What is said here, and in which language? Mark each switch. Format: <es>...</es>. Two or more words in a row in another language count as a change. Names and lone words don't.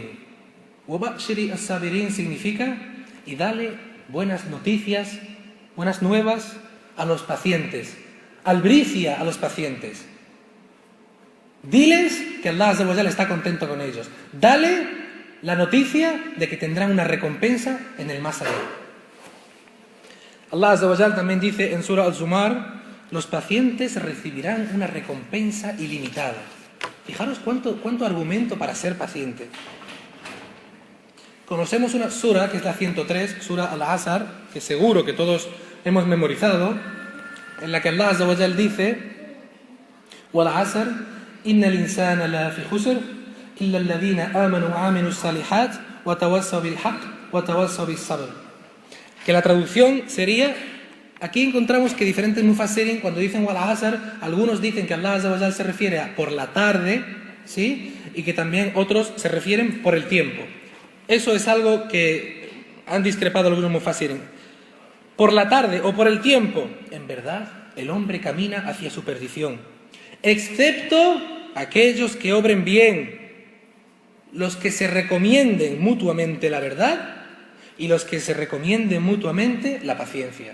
<ar>وَبَأْشِرِ الصَّابِرِينَ</ar> <es>significa y dale buenas noticias, buenas nuevas a los pacientes, albricia a los pacientes. Diles que</es> <ar>الله عز وجل</ar> <es>está contento con ellos. Dale la noticia de que tendrán una recompensa en el más allá.</es> <ar>الله عز وجل</ar> <es>también dice en Sura Al-Zumar, los pacientes recibirán una recompensa ilimitada. Fijaros cuánto argumento para ser paciente. Conocemos una sura, que es la 103, Sura Al-Asr, que seguro que todos hemos memorizado, en la que</es> <ar>الله عز وجل</ar> <es>dice</es> <ar>وَالْعَصْرِ إِنَّ الْإِنسَانَ لَفِي خُسْرٍ إِلَّا الَّذِينَ آمَنُوا وَعَمِلُوا الصَّالِحَاتِ وَتَوَصَّوْا بِالْحَقِّ وَتَوَصَّوْا بِالصَّبْرِ.</ar> <es>Que la traducción sería, aquí encontramos que diferentes mufassirin, cuando dicen</es> <ar>والعصر,</ar> <es>algunos dicen que</es> <ar>الله عز وجل</ar> <es>se refiere a por la tarde, ¿sí? Y que también otros se refieren por el tiempo. Eso es algo que han discrepado algunos mufassirin. Por la tarde o por el tiempo, en verdad, el hombre camina hacia su perdición, excepto aquellos que obren bien, los que se recomienden mutuamente la verdad y los que se recomienden mutuamente la paciencia.</es>